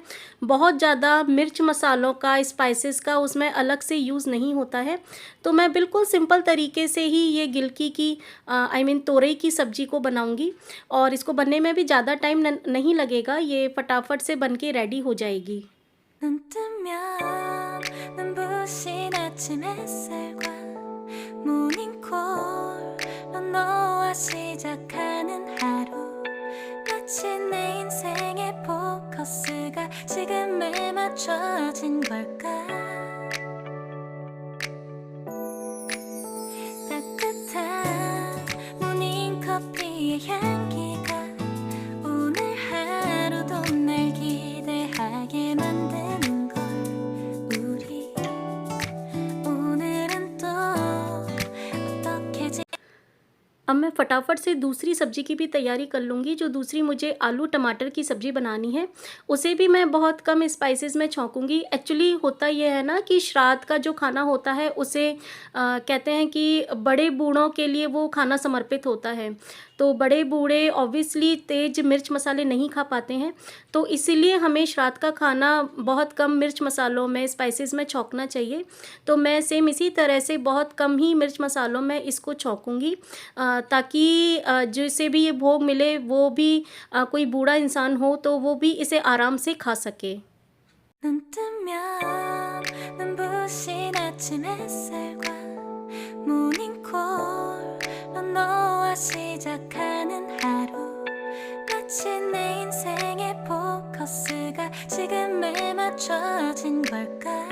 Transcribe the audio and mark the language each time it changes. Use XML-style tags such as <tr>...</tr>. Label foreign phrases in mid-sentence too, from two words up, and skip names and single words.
<hi>बहुत ज़्यादा मिर्च मसालों का, स्पाइसेस का उसमें अलग से यूज़ नहीं होता है। तो मैं बिल्कुल सिंपल तरीके से ही ये गिलकी की तोरई की सब्जी को बनाऊंगी और इसको बनने में भी ज़्यादा टाइम नहीं लगेगा, ये फटाफट से बन के रेडी हो जाएगी।</hi> <ko>눈부신 아침 햇살과 모닝콜로 너와 시작하는 하루 마치 내 인생의 포커스가 지금에 맞춰진 걸까 따뜻한 모닝커피의 향기가 오늘 하루도 날 기대하게 만드는 걸 우리 오늘은 또 어떻게</ko> <hi>अब मैं फटाफट से दूसरी सब्जी की भी तैयारी कर लूँगी। जो दूसरी मुझे आलू टमाटर की सब्ज़ी बनानी है उसे भी मैं बहुत कम स्पाइसेस में छौंकूँगी। एक्चुअली होता ये है ना कि श्राद्ध का जो खाना होता है उसे कहते हैं कि बड़े बूढ़ों के लिए वो खाना समर्पित होता है। तो बड़े बूढ़े ऑब्वियसली तेज़ मिर्च मसाले नहीं खा पाते हैं, तो इसीलिए हमें श्राद्ध का खाना बहुत कम मिर्च मसालों में स्पाइसेस में छौंकना चाहिए। तो मैं सेम इसी तरह से बहुत कम ही मिर्च मसालों में इसको छौंकूँगी ताकि जिसे भी ये भोग मिले वो भी कोई बूढ़ा इंसान हो तो वो भी इसे आराम से खा सके।</hi> <ko>눈 뜨면 눈부신 아침 햇살과 모닝콜로 너와 시작하는 하루 마치 내 인생의 포커스가 지금에 맞춰진 걸까</ko>